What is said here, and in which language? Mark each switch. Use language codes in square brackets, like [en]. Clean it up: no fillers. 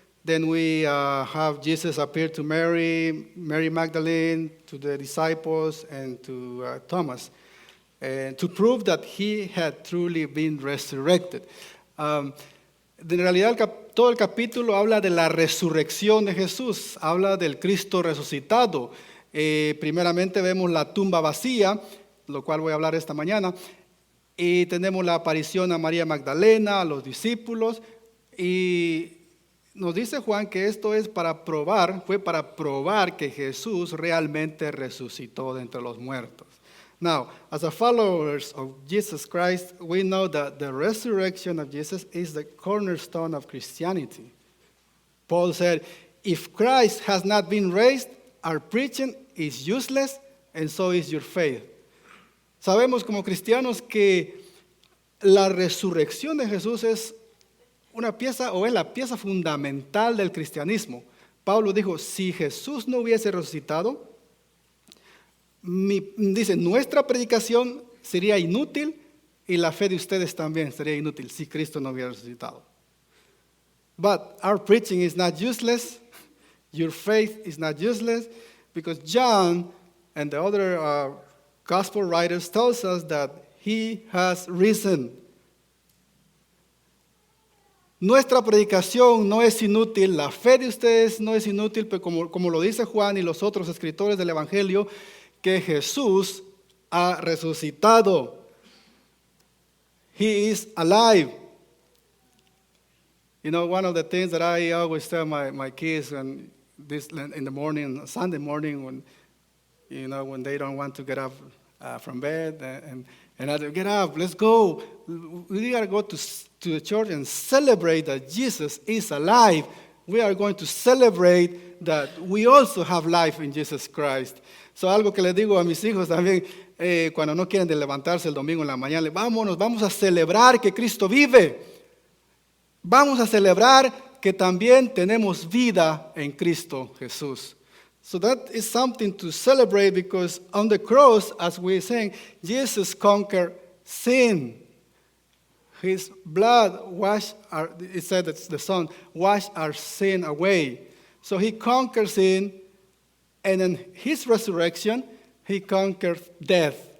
[en] Then we have Jesus appear to Mary Magdalene, to the disciples, and to Thomas, to prove that he had truly been resurrected. [es] En realidad, todo el capítulo habla de la resurrección de Jesús, habla del Cristo resucitado. Primeramente vemos la tumba vacía, lo cual voy a hablar esta mañana, y tenemos la aparición a María Magdalena, a los discípulos, y nos dice Juan que esto fue para probar que Jesús realmente resucitó de entre los muertos. [en] Now, as a followers of Jesus Christ, we know that the resurrection of Jesus is the cornerstone of Christianity. Paul said, if Christ has not been raised, our preaching is useless, and so is your faith. [es] Sabemos como cristianos que la resurrección de Jesús es una pieza o es la pieza fundamental del cristianismo. Pablo dijo, si Jesús no hubiese resucitado, dice, nuestra predicación sería inútil y la fe de ustedes también sería inútil si Cristo no hubiera resucitado. [en] But our preaching is not useless. Your faith is not useless because John and the other gospel writers tells us that he has risen. [es] Nuestra predicación no es inútil, la fe de ustedes no es inútil, pero como lo dice Juan y los otros escritores del Evangelio, que Jesús ha resucitado. [en] He is alive. You know, one of the things that I always tell my kids in the morning, Sunday morning, when they don't want to get up from bed, and I get up, let's go. We got to go to the church and celebrate that Jesus is alive. We are going to celebrate that we also have life in Jesus Christ. [es] So algo que le digo a mis hijos también, cuando no quieren de levantarse el domingo en la mañana, vamos a celebrar que Cristo vive. Vamos a celebrar que también tenemos vida en Cristo Jesús. [en] So that is something to celebrate because on the cross, as we're saying, Jesus conquered sin. His blood it said that the Son washed our sin away. So he conquered sin, and in his resurrection, he conquered death.